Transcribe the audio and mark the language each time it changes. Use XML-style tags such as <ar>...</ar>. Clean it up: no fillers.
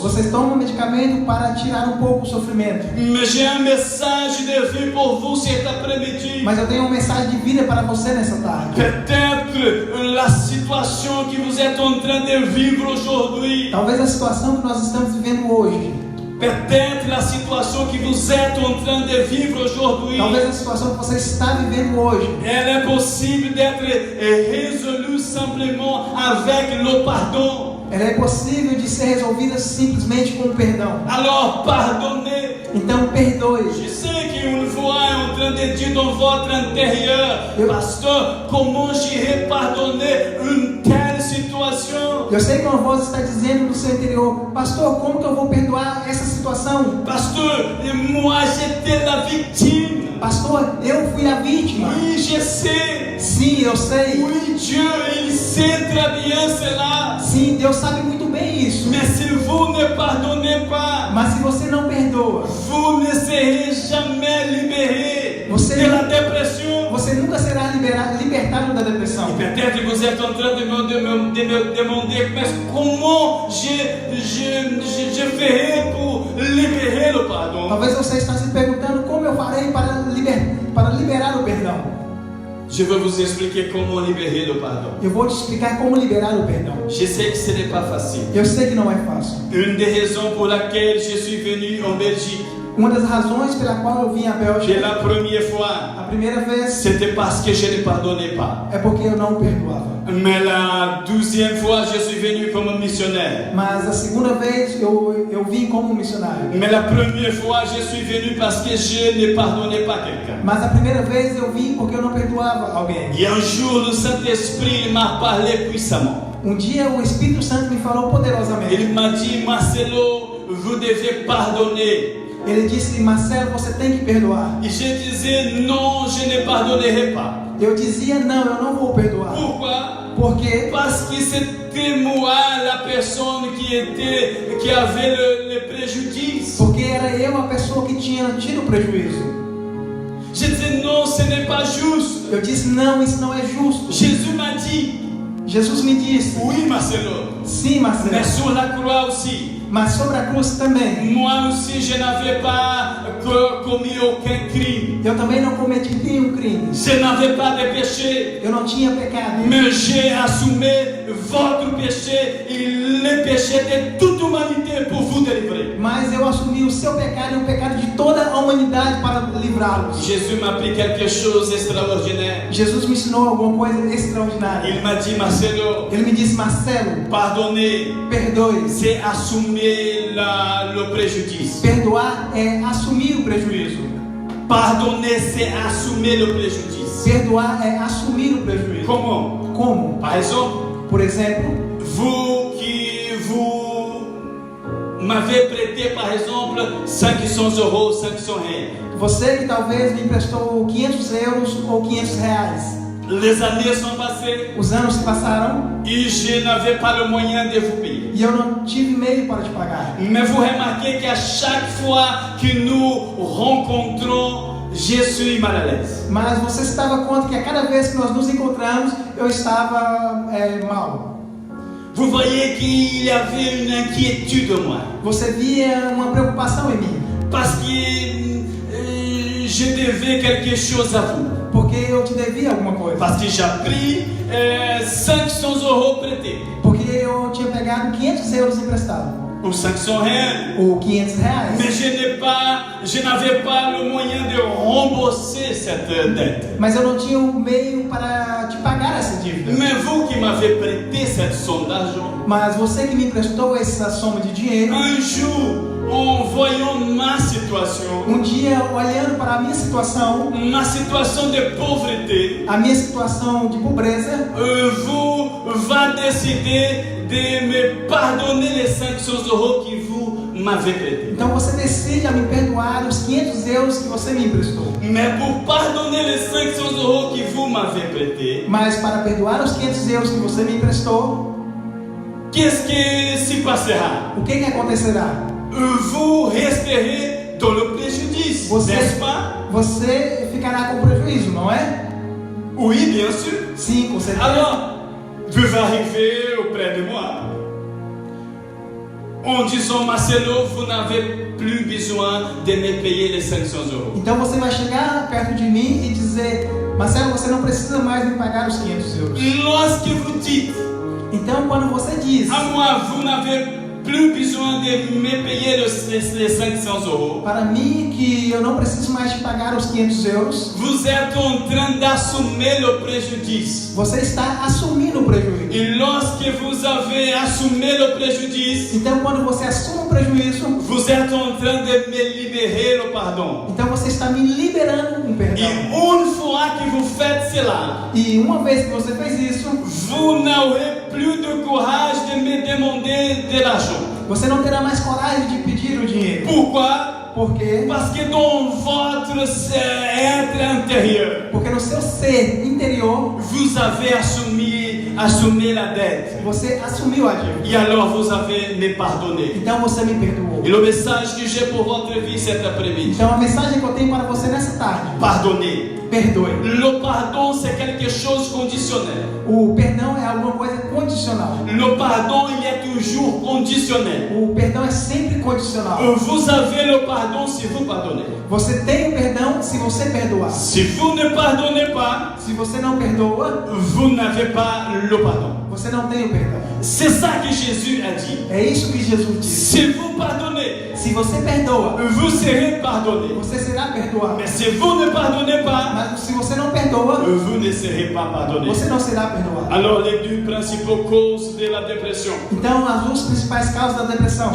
<pt>Vocês tomam medicamento para tirar um pouco o sofrimento.</pt> <fr>Mais j'ai un message de vie pour vous cet après-midi.</fr> <pt>Mas eu tenho uma mensagem de vida para você nessa tarde.</pt> <fr>Peut-être la situation que vous êtes en train de vivre aujourd'hui,</fr> <pt>Talvez a situação que nós estamos vivendo hoje,</pt> <fr>peut-être la situation que vous êtes en train de vivre aujourd'hui,</fr> <pt>talvez a situação que você está vivendo hoje,</pt> <fr>elle est possible d'être résolue simplement avec le pardon.</fr> <pt>ela é possível de ser resolvida simplesmente com o perdão.</pt> <fr>Alors pardonnez.</fr> <pt>Então perdoe.</pt> <fr>Je sais qu'une voix est en train de dire dans votre intérieur, pasteur, comment j'irai pardonner une telle situation?</fr> <pt>Eu sei que uma voz está dizendo no seu interior: pastor, como que eu vou perdoar essa situação?</pt> <fr>Pasteur, moi j'étais la victime.</fr> <pt>Pastor, eu fui a vítima.</pt> <fr>Oui, je sais.</fr> <pt>Sim, eu sei.</pt> <fr>Oui, Dieu, il sait très bien cela.</fr> <pt>Sim, Deus sabe muito bem isso.</pt> <fr>Mais si vous ne pardonnez pas,</fr> <pt>Mas se você não perdoa,</pt> <fr>vous ne serez jamais libéré</fr> <pt>Você-</pt> <fr>de la dépression.</fr> <pt>você nunca será libertado da depressão.</pt> <fr>Peut-être que vous êtes en train de me demander, mais comment je ferai pour libérer le pardon? pardon.</fr> <pt>Talvez você está se perguntando como eu farei para liberar o perdão.</pt> <fr>Je veux vous expliquer comment libérer le pardon.</fr> <pt>Eu vou te explicar como liberar o perdão.</pt> <fr>Je sais que ce n'est pas facile.</fr> <pt>Eu sei que não é fácil.</pt> <fr>Une des raisons pour laquelle je suis venu en Belgique,</fr> <pt>Uma das razões pela qual eu vim à</pt> <fr>dès</fr> <pt>Bélgica,</pt> <fr>la première fois,</fr> <pt>a primeira vez,</pt> <fr>c'était parce que je ne pardonnais pas.</fr> <pt>é porque eu não perdoava.</pt> <fr>Mais la 12e fois, je suis venu comme missionnaire.</fr> <pt>Mas a segunda vez eu vim como missionário.</pt> <fr>Mais la première fois, je suis venu parce que je ne pardonnais pas quelqu'un.</fr> <pt>Mas a primeira vez eu vim porque eu não perdoava alguém.</pt> <fr>Et un jour, le Saint-Esprit m'a parlé puissamment.</fr> <pt>Dia o Espírito Santo me falou poderosamente.</pt> <fr>Il m'a dit, Marcelo, vous devez pardonner.</fr> <pt>Ele disse, Marcelo, você tem que perdoar.</pt> <fr>Et je disais, non, je ne pardonnerai pas.</fr> <pt>Eu dizia, não, eu não vou perdoar.</pt> <fr>Pourquoi?</fr> <pt>Porque</pt> <fr>Parce que c'était moi la personne qui avait le préjudice.</fr> <pt>Porque era eu a pessoa que tinha tido prejuízo.</pt> <fr>Je disais, non, ce n'est pas juste.</fr> <pt>Eu disse, não, isso não é justo.</pt> <fr>Jésus m'a dit,</fr> <pt>Jesus me disse,</pt> <fr>oui, Marcelo,</fr> <pt>sim, Marcelo,</pt> <fr>mais sur la croix aussi.</fr> <pt>mas sobre a cruz também.</pt> <fr>Moi aussi, je n'avais pas commis aucun crime.</fr> <pt>Eu também não cometi nenhum crime.</pt> <fr>Je n'avais pas de péché.</fr> <pt>Eu não tinha pecado.</pt> <fr>Mais j'ai assumé votre péché et le péché de toute humanité pour vous délivrer.</fr> <pt>Mas eu assumi o seu pecado e o pecado de toda a humanidade para livrá-los.</pt> <fr>Jésus m'a appris quelque chose d'extraordinaire.</fr> <pt>Jesus me ensinou alguma coisa extraordinária.</pt> <fr>Il m'a dit, Marcelo,</fr> <pt>Ele me disse, Marcelo,</pt> <fr>pardonner,</fr> <pt>perdoe.</pt> <fr>c'est assumer le préjudice.</fr> <pt>Perdoar é assumir o prejuízo.</pt> <fr>Pardonner, c'est assumer le préjudice.</fr> <pt>Perdoar é assumir o prejuízo.</pt> <fr>Comment?</fr> <pt>Como?</pt> <fr>Par exemple,</fr> <pt>Por exemplo,</pt> <fr>vous m'avez prêté, par exemple, 500 euros, 500 reais.</fr> <pt>você que talvez me emprestou 500 euros ou 500 reais.</pt> <fr>Les années sont passées</fr> <pt>Os anos se passaram</pt> <fr>et je n'avais pas le moyen de vous payer.</fr> <pt>e eu não tive meio para te pagar.</pt> <fr>Mais vous remarquez qu'à chaque fois que nous rencontrons, je suis mal à l'aise.</fr> <pt>Mas você se dava conta que a cada vez que nós nos encontramos, eu estava mal.</pt> <fr>Vous voyez qu'il y avait une inquiétude en moi.</fr> <pt>Você via uma preocupação em mim.</pt> <fr>Parce que je devais quelque chose à vous.</fr> <pt>Porque eu te devia alguma coisa.</pt> <fr>Parce que j'ai pris 500 euros prêtés.</fr> <pt>Porque eu tinha pegado 500 euros emprestado.</pt> <fr>Ou 500 reais.</fr> <pt>Ou 500 reais.</pt> <fr>Mais je n'avais pas le moyen de rembourser cette dette.</fr> <pt>Mas eu não tinha um meio para te pagar essa dívida.</pt> <fr>Mais vous qui m'avez prêté cette somme d'argent,</fr> <pt>Mas você que me emprestou essa soma de dinheiro,</pt> <fr>un jour, en voyant ma situation</fr> <pt>dia olhando para a minha situação</pt> <fr>de pauvreté,</fr> <pt>de pobreza,</pt> <fr>vous va décider de me pardonner les 500 euros que vous m'avez prêtés.</fr> <pt>então você decide a me perdoar os 500 euros que você me emprestou.</pt> <fr>Mais pour pardonner les 500 euros que vous m'avez prêtés,</fr> <pt>Mas para perdoar os 500 euros que você me emprestou,</pt> <fr>qu'est-ce qui se passera?</fr> <pt>o que acontecerá?</pt> <fr>Vous resterez dans le préjudice, n'est-ce pas?</fr> <pt>Você ficará com prejuízo, não é?</pt> <fr>Oui, bien sûr.</fr> <pt>Sim, com certeza.</pt> <fr>Alors, vous arrivez auprès de moi en disant, Marcelo, vous n'avez plus besoin de me payer les 500 euros.</fr> <pt>Então você vai chegar perto de mim e dizer, Marcelo, você não precisa mais me pagar os 500 euros.</pt> <fr>Lorsque vous dites,</fr> <pt>Então quando você diz,</pt> <fr>à moi, vous n'avez plus besoin de me payer les 500 euros,</fr> <pt>para mim que eu não preciso mais te pagar os 500 euros,</pt> <fr>vous êtes en train d'assumer le préjudice.</fr> <pt>você está assumindo o prejuízo.</pt> <fr>Et lorsque vous avez assumé le préjudice,</fr> <pt>Então quando você assume o prejuízo,</pt> <fr>vous êtes en train de me libérer le pardon.</fr> <pt>então você está me liberando um</pt> <fr>Et</fr> <pt>perdão.</pt> <fr>une fois que vous faites cela,</fr> <pt>E uma vez que você fez isso,</pt> <fr>vous n'aurez plus de courage de me demander de l'argent.</fr> <pt>você não terá mais coragem de pedir o dinheiro.</pt> <fr>Pourquoi?</fr> <pt>Por quê?</pt> <fr>Parce que dans votre être intérieur,</fr> <pt>Porque no seu ser interior,</pt> <fr>vous avez assumé la dette.</fr> <pt>você assumiu a dívida.</pt> <fr>Et alors vous avez me pardonné.</fr> <pt>Então você me perdoou.</pt> <fr>Et le message que j'ai pour votre vie cet après-midi,</fr> <pt>Então a mensagem que eu tenho para você nessa tarde:</pt> <fr>pardonnez.</fr> <pt>perdoe.</pt> <fr>Le pardon, c'est quelque chose conditionnel.</fr> <pt>O perdão é alguma coisa condicional.</pt> <fr>Le pardon, il est toujours conditionnel.</fr> <pt>O perdão é sempre condicional.</pt> <fr>Vous avez le pardon si vous pardonnez.</fr> <pt>Você tem o perdão se você perdoar.</pt> <fr>Si vous ne pardonnez pas,</fr> <pt>Se você não perdoa,</pt> <fr>vous n'avez pas le pardon.</fr> <pt>você não tem o perdão.</pt> <fr>C'est ça que Jésus a dit.</fr> <pt>É isso que Jesus disse.</pt> <fr>Si vous pardonnez,</fr> <pt>Se você perdoa,</pt> <fr>vous serez pardonné.</fr> <pt>você será perdoado.</pt> <fr>Mais si vous ne pardonnez pas,</fr> <pt>Mas se você não perdoa,</pt> <fr>vous ne serez pas pardonné.</fr> <pt>você não será perdoado.</pt> <fr>Alors, les deux principaux causes de la dépression.</fr> <pt>Então, as duas principais causas da depressão.</pt>